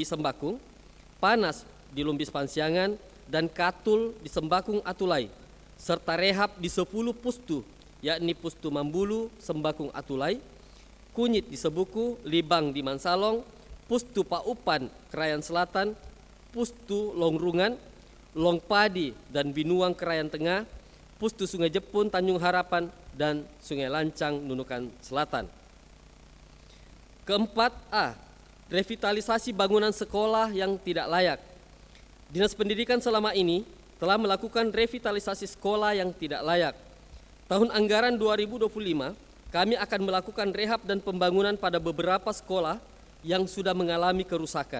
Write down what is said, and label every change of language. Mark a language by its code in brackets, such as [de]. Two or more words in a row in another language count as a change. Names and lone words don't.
[id] Sembakung, Panas di Lumbis Pansiangan, dan Katul di Sembakung Atulai, serta rehab di 10 pustu, yakni Pustu Mambulu, Sembakung Atulai, Kunyit di Sebuku, Libang di Mansalong, Pustu Paupan, Krayan Selatan, Pustu Longrungan, Longpadi dan Binuang, Krayan Tengah, Pustu Sungai Jepun, Tanjung Harapan, dan Sungai Lancang, Nunukan Selatan. Keempat, A. Revitalisasi bangunan sekolah yang tidak layak. Dinas Pendidikan selama ini telah melakukan revitalisasi sekolah yang tidak layak. Tahun anggaran 2025, kami akan melakukan rehab dan pembangunan pada beberapa sekolah yang sudah mengalami kerusakan.